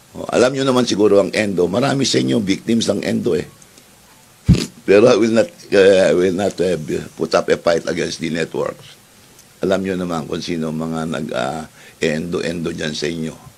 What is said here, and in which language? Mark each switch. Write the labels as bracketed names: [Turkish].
[Filipino] Alam nyo naman siguro ang endo. Marami sa inyo victims ng endo eh. [English] Pero I will not put up a fight against the networks. [Filipino] Alam nyo naman kung sino mga nag-endo-endo dyan sa inyo.